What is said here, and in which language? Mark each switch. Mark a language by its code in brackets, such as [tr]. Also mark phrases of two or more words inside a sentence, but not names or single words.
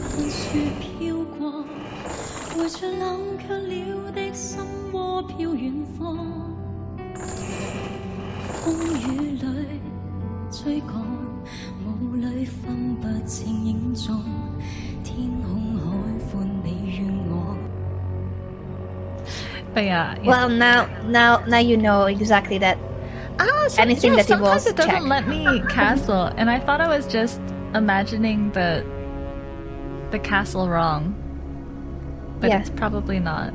[yue] 看雪飘過，為着冷卻了的心窩飄遠方。風雨裏追趕，霧裏分不清影蹤，天空海闊你與我。 [en] But yeah. Well, now you know exactly that. So, Anything that sometimes involves it doesn't check. let me castle, and I thought I was just imagining the castle wrong, but Yeah. it's probably not.